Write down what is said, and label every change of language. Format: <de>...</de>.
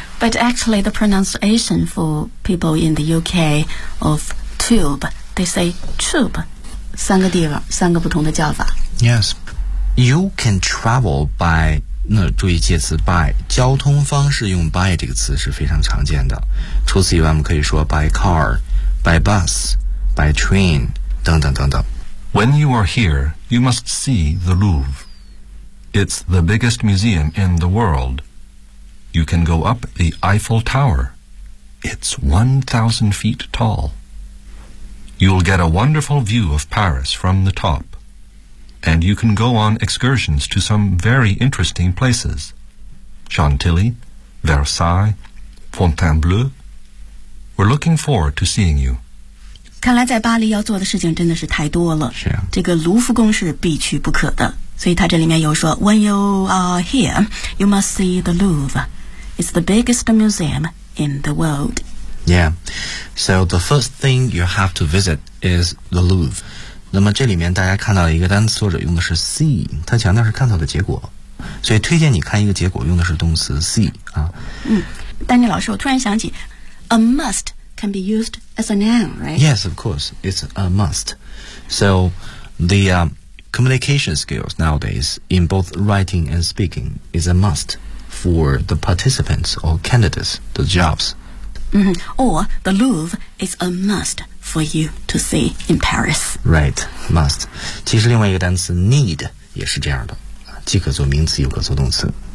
<en>But actually, the pronunciation for people in the UK of tube, they say tube.</en> <zh>三个地方，三个不同的叫法。</zh> <en>Yes. You can travel by,</en> <zh>那注意介词 by, 交通方式用 by 这个词是非常常见的。除此以外，我们可以说 by car, by bus, by train, 等等等等。</zh> <en>When you are here, you must see the Louvre. It's the biggest museum in the world. You can go up the Eiffel Tower. It's 1,000 feet tall. You'll get a wonderful view of Paris from the top. And you can go on excursions to some very interesting places. Chantilly, Versailles, Fontainebleau. We're looking forward to seeing you.</en> <zh>看来在巴黎要做的事情真的是太多了，是啊，这个卢浮宫是必去不可的，所以他这里面有说</zh> <en>When you are here, you must see the Louvre. It's the biggest museum in the world. Yeah, so the first thing you have to visit is the Louvre.</en> <zh>那么这里面大家看到一个单词，作者用的是 see， 他强调是看到的结果，所以推荐你看一个结果用的是动词 see 啊。嗯，丹尼老师，我突然想起</zh> <en>a must can be used as a noun, right? Yes, of course. It's a must. So the communication skills nowadays in both writing and speaking is a must for the participants or candidates, the jobs. Mm-hmm. Or the Louvre is a must for you to see in Paris. Right, must.</en> <zh>其实另外一个单词 need 也是这样的，既可做名词又可做动词。</zh>